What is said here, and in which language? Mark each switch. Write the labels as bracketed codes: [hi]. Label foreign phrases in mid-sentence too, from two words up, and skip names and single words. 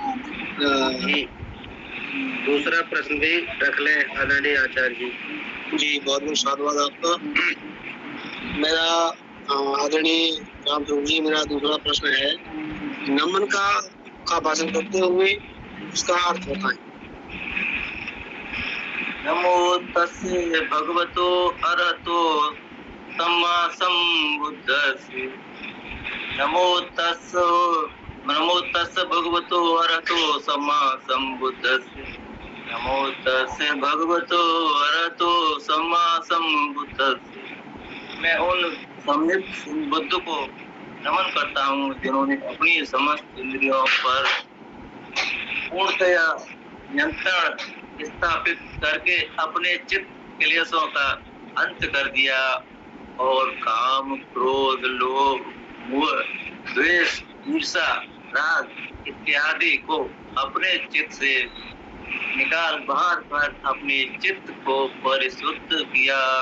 [hi] दूसरा प्रश्न भी रख ले आदरणीय आचार्य जी। जी बहुत बहुत साधुवाद आपका। मेरा आदरणीय रामस्वरूप जी, मेरा दूसरा प्रश्न है, नमन का वाचन करते हुए उसका अर्थ बताएं। [pi] नमो तस्से भगवतो अरहतो सम्मा सम्बुद्धस्से। नमो तस्से भगवतो अरहतो सम्मा सम्बुद्धस्से। नमो तस्से भगवतो अरहतो सम्मा सम्बुद्धस्से। [hi] मैं उन सम्यक बुद्ध को नमन करता हूँ जिन्होंने अपनी समस्त इंद्रियों पर पूर्णतया नियंत्रण स्थापित करके अपने चित्त क्लेशों का अंत कर दिया और काम, क्रोध, लोभ, मोह, द्वेष, ईर्ष्या, राग इत्यादि को अपने चित्त से निकाल बाहर कर अपने चित्त को परिशुद्ध किया।